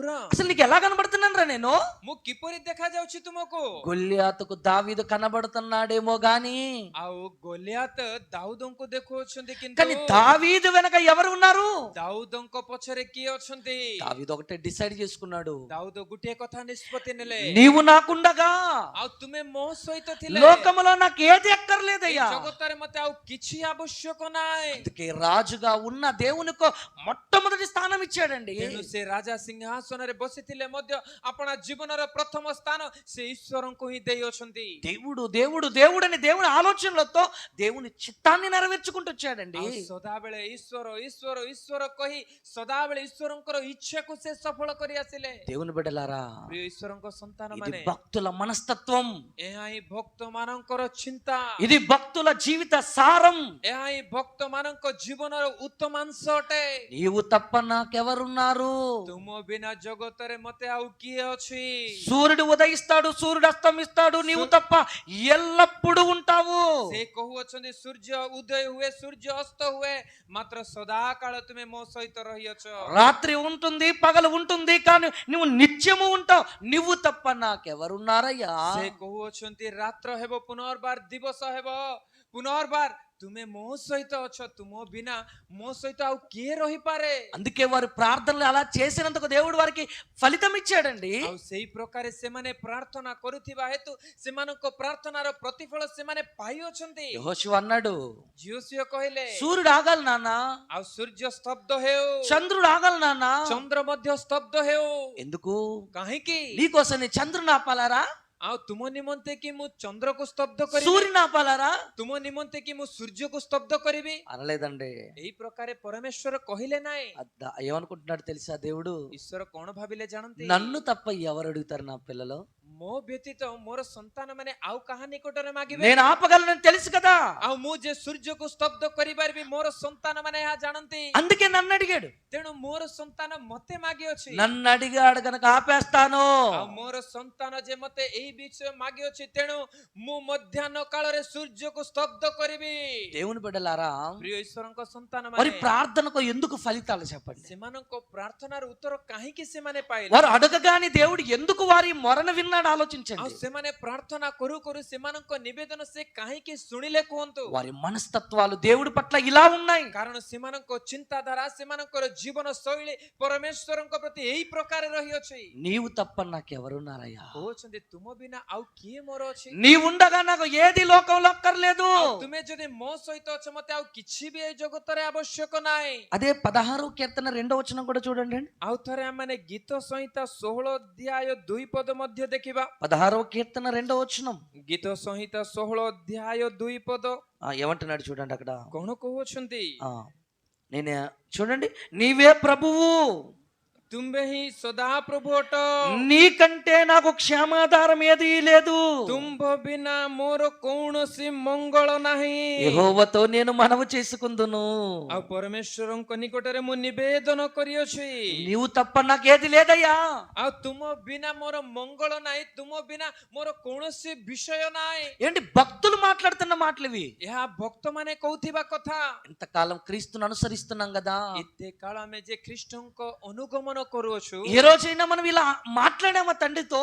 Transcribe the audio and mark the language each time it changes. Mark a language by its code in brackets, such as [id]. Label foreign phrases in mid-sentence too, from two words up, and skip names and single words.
[te] అసలు నీకు ఎలా కనబడుతున్నాను రా నేను? [or] ମୁଁ କିପରି ଦେଖା ଯାଉଛି ତୁମକୁ? [te] గొల్యాతుకు దావీదు కనబడుతున్నాడేమో గాని, [or] ଆଉ ଗୋଲିଆତ ଦାଉଦଙ୍କୁ ଦେଖୁଅଛନ୍ତି, [te] కానీ [or] କିନ୍ତୁ [te] దావీదు వెనక ఎవరు ఉన్నారు? [or] ଦାଉଦଙ୍କ ପଛରେ କିଏ ଅଛନ୍ତି? [te] దావీదు ఒకటే డిసైడ్ చేసుకున్నాడు, [or] ଦାଉଦ ଗୋଟିଏ କଥା నిష్ପତ୍ତି ନେଲେ, [te] నీవు నాకుండగా [or] ଆଉ ତୁମେ ମୋ ସହିତ ଥିଲେ [te] లోకములో నాకు ఏది [or] ଏଇ [te] అక్కర్లేదయ్యా. [or] ଜଗତରେ ମତେ ଆଉ କିଛି ଆବଶ୍ୟକ ନାହିଁ। [te] అందుకే రాజుగా ఉన్న దేవునికి మొట్టమొదటి స్థానం ఇచ్చాడండి. [or] ତେଣୁ ସେ ସେ ରାଜା ସିଂହାସନରେ ବସିଥିଲେ ମଧ୍ୟ ଆପଣା ଜୀବନର ପ୍ରଥମ ସ୍ଥାନ ସେ ଈଶ୍ୱରଙ୍କୁ ହିଁ ଦେଇ ଅଛନ୍ତି। [te] దేవుడు దేవుడు దేవుడని దేవుని ఆలోచనలతో దేవుని చిత్తాన్ని నెరవేర్చుకుంటూ వచ్చాడండి. [or] ଆଉ ସଦାବେଳେ ଈଶ୍ୱର ଈଶ୍ୱର ଈଶ୍ୱର କହି ସଦାବେଳେ ଈଶ୍ୱରଙ୍କର ଇଚ୍ଛାକୁ ସେ ସଫଳ କରି ଆସିଲେ। [te] దేవుని బిడ్డలారా, [or] ପ୍ରିୟ ଈଶ୍ୱରଙ୍କ ସନ୍ତାନ [te] ఇది [or] ମାନେ, [te] భక్తుల మనస్తత్వం, [or] ଏହା ହିଁ ଭକ୍ତ ମାନଙ୍କର ଚିନ୍ତା, [te] ఇది భక్తుల జీవిత సారం. [or] ଏହା ହିଁ ଭକ୍ତ ମାନଙ୍କ ଜୀବନର ଉତ୍ତମାଂଶ ଅଟେ। [te] నీవు తప్ప నాకెవరున్నారు? [or] ତୁମ ବିନା ଜଗତରେ ମତେ ଆଉ କିଏ ଅଛି? [te] సూర్యుడు ఉదయిస్తాడు, సూర్యుడు అస్తమిస్తాడు, నీవు తప్ప ఎల్లప్పుడూ ఉంటావు. [or] ସେ କହୁଅଛନ୍ତି ସୂର୍ଯ୍ୟ ଉଦୟ ହୁଏ ସୂର୍ଯ୍ୟ ଅସ୍ତ ହୁଏ, ମାତ୍ର ସଦାକାଳ ତୁମେ ମୋ ସହିତ ରହିଅଛ। [te] రాత్రి ఉంటుంది, పగలు ఉంటుంది, కానీ నువ్వు నిత్యము ఉంటావు. నువ్వు తప్ప నాకెవరున్నారయ్యా? [or] ସେ କହୁଅଛନ୍ତି ରାତ୍ର ହେବ ପୁନର୍ବାର ଦିବସ ହେବ ପୁନର୍ବାର ତୁମେ ମୋ ସହିତ ଅଛ, ତୁମ ବିନା ମୋ ସହିତ ଆଉ କିଏ ରହିପାରେ? [te] అందుకే వారి ప్రార్థనలు అలా చేసినందుకు దేవుడు వారికి ఫలితం ఇచ్చాడండి. [or] ଆଉ ସେଇ ପ୍ରକାରେ ସେମାନେ ପ୍ରାର୍ଥନା କରୁଥିବା ହେତୁ ସେମାନଙ୍କ ପ୍ରାର୍ଥନାର ପ୍ରତିଫଳ ସେମାନେ ପାଇଅଛନ୍ତି। [te] యెహోషువ అన్నాడు, [or] యోషువ କହିଲେ [te] సూర్యుడు ఆగాలి నాన్న, [or] ଆଉ ସୂର୍ଯ୍ୟ ସ୍ତବ୍ଧ ହେଉ, [te] చంద్రుడు ఆగాలి నాన్న. [or] ଚନ୍ଦ୍ର ମଧ୍ୟ ସ୍ତବ୍ଧ ହେଉ। [te] ఎందుకు? [or] କାହିଁକି? [te] నీకోసం నీ చంద్రుని ఆపాలారా? [or] ଆଉ ତୁମ ନିମନ୍ତେ କି ମୁଁ ଚନ୍ଦ୍ରକୁ ସ୍ତବ୍ଧ କରିବି? [te] సూర్యుని ఆపాలారా? [or] ତୁମ ନିମନ୍ତେ କି ମୁଁ ସୂର୍ଯ୍ୟକୁ ସ୍ତବ୍ଧ କରିବି? [te] అనలేదండి. [or] ଏଇ ପ୍ରକାରେ ପରମେଶ୍ୱର କହିଲେ ନାହିଁ। [te] ఏమనుకుంటున్నాడు తెలుసా దేవుడు? [or] ଈଶ୍ୱର କଣ ଭାବିଲେ ଜାଣନ୍ତି? [te] నన్ను తప్ప ఎవరు అడుగుతారు నా పిల్లలు? [or] ମୋ ବ୍ୟତୀତ ମୋର ସନ୍ତାନ ମାନେ ଆଉ କାହା ନିକଟରେ ମାଗିବେ? [te] నేను ఆపగలనని తెలుసు కదా. [or] ଆଉ ମୁଁ ଯେ ସୂର୍ଯ୍ୟକୁ ସ୍ତବ୍ଧ କରିପାରିବି ମୋର ସନ୍ତାନ ମାନେ ଏହା ଜାଣନ୍ତି। [te] అందుకే నన్ను అడిగాడు. [or] ତେଣୁ ମୋର ସନ୍ତାନ ମତେ ମାଗିଅଛି। [te] నన్ను అడిగాడు కనుక ఆపేస్తాను. [or] ଆଉ ମୋର ସନ୍ତାନ ଯେ ମତେ ଏଇ ବିଷୟ ମାଗିଅଛି, ତେଣୁ ମୁଁ ମଧ୍ୟାହ୍ନ କାଳରେ ସୂର୍ଯ୍ୟକୁ ସ୍ତବ୍ଧ କରିବି। [te] దేవుని బిడ్డలారా, [or] ପ୍ରିୟ ଈଶ୍ୱରଙ୍କ ସନ୍ତାନ [te] మరి [or] ମାନେ, [te] ప్రార్థనకు ఎందుకు ఫలితాలు చెప్పండి? [or] ସେମାନଙ୍କ ପ୍ରାର୍ଥନାର ଉତ୍ତର କାହିଁକି ସେମାନେ ପାଇଲେ? [te] వారు అడగగానే దేవుడు ఎందుకు వారి మొరను విన్నాడు [or] ଆଉ [te] ఆలోచించండి. [or] ସେମାନେ ପ୍ରାର୍ଥନା କରୁ କରୁ ସେମାନଙ୍କ ନିବେଦନ ସେ କାହିଁକି ଶୁଣିଲେ କୁହନ୍ତୁ? [te] వారి మనస్తత్వాలు దేవుడి పట్ల ఇలా ఉన్నాయి. [or] କାରଣ ସେମାନଙ୍କ ଚିନ୍ତାଧାରା ସେମାନଙ୍କର ଜୀବନ ଶୈଳୀ ପରମେଶ୍ୱରଙ୍କ ପ୍ରତି ଏଇ ପ୍ରକାର ରହିଅଛି। [te] నీవు తప్ప నాకెవరున్నారయ్యా? [or] କହୁଛନ୍ତି ତୁମ ବିନା ଆଉ କିଏ ମୋର ଅଛି? [te] నీవుండగా నాకు ఏది లోకంలో అక్కర్లేదు. [or] ଆଉ ତୁମେ ଯଦି ମୋ ସହିତ ଅଛ ମତେ ଆଉ କିଛି ବି ଏଇ ଜଗତରେ ଆବଶ୍ୟକ ନାହିଁ। [te] అదే 16వ కీర్తన 2వ వచనం కూడా చూడండి. [or] ଆଉ ଥରେ ଆମେ ଗୀତ ସଂହିତା 16 ଅଧ୍ୟାୟ 2 ପଦ ମଧ୍ୟ ଦେଖିବା। [te] 16వ కీర్తన 2వ వచనం. [or] ଗୀତ ସଂହିତା 16 ଅଧ୍ୟାୟ 2 ପଦ [te] ఏమంటున్నాడు చూడండి అక్కడ. [or] କଣ କହୁଅଛନ୍ତି? [te] నేను చూడండి, నీవే ప్రభువు, [or] ତୁମ୍ଭେ ହିଁ ସଦା ପ୍ରଭୁ ଅଟ, [te] నీకంటే నాకు క్షేమాధారం ఏదీ లేదు. [or] ତୁମ୍ଭ ବିନା ମୋର କୌଣସି ମଙ୍ଗଳ ନାହିଁ। [te] యెహోవాతో నేను మనవి చేసుకుందును, [or] ଆଉ ପରମେଶ୍ୱରଙ୍କ ନିକଟରେ ମୁଁ ନିବେଦନ କରିଅଛି, [te] నీవు తప్ప నాకేది లేదయ్యా. [or] ଆଉ ତୁମ ବିନା ମୋର ମଙ୍ଗଳ ନାହିଁ, ତୁମ ବିନା ମୋର କୌଣସି ବିଷୟ ନାହିଁ। [te] ఏంటి భక్తులు మాట్లాడుతున్న మాటలు ఇవి? [or] ଏହା ଭକ୍ତମାନେ କହୁଥିବା କଥା। [te] ఇంతకాలం క్రీస్తును అనుసరిస్తున్నాం కదా, [or] ଏତେ କାଳ ଆମେ ଯେ ଖ୍ରୀଷ୍ଟଙ୍କ ଅନୁଗମନ କରୁଅଛୁ, [te] ఏ రోజైనా మనం ఇలా మాట్లాడామా తండ్రితో?